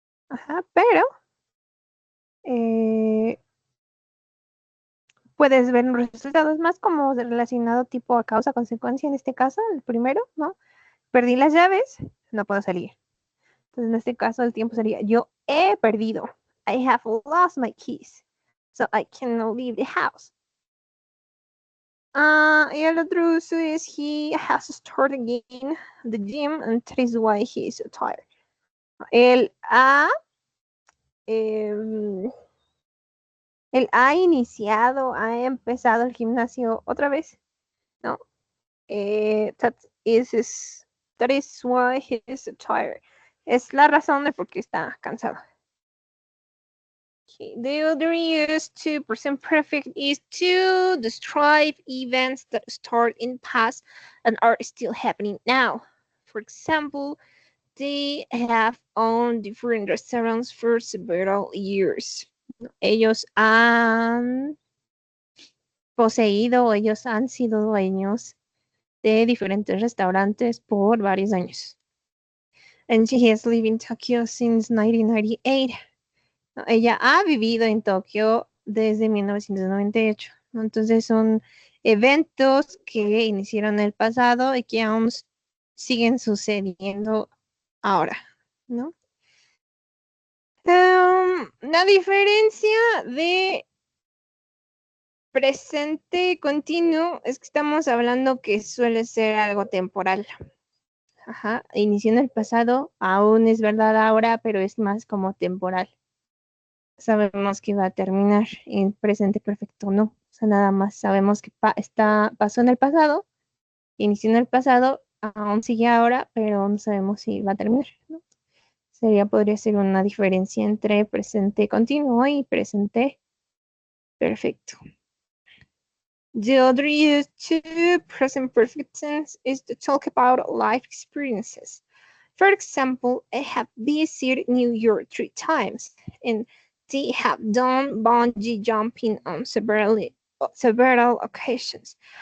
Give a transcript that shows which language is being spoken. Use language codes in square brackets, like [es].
[es] Ajá, pero eh, puedes ver los resultados más como relacionado tipo a causa-consecuencia en este caso, el primero, ¿no? Perdí las llaves, no puedo salir. Entonces, en este caso, el tiempo sería, yo he perdido. [en] I have lost my keys. So I cannot leave the house. [es] Y el otro uso es, [en] he has started again the gym and that is why he is so tired. [es] Él ha, em, él ha iniciado, ha empezado el gimnasio otra vez, ¿no? [en] That that is why he is so tired. [es] Es la razón de por qué está cansado. [en] Okay. The other use to present perfect is to describe events that start in past and are still happening now. For example, they have owned different restaurants for several years. [es] Ellos han poseído, ellos han sido dueños de diferentes restaurantes por varios años. [en] And she has lived in Tokyo since 1998. [es] Ella ha vivido en Tokio desde 1998. ¿No? Entonces son eventos que iniciaron en el pasado y que aún siguen sucediendo ahora, ¿no? La diferencia de presente continuo es que estamos hablando que suele ser algo temporal. Ajá, inició en el pasado, aún es verdad ahora, pero es más como temporal. Sabemos que va a terminar en presente perfecto, no. O sea, nada más sabemos que pasó en el pasado, inició en el pasado, aún sigue ahora, pero no sabemos si va a terminar, ¿no? Podría ser una diferencia entre presente continuo y presente perfecto. [en] The other use to present perfect tense is to talk about life experiences. For example, I have visited New York 3 times, and they have done bungee jumping on several occasions.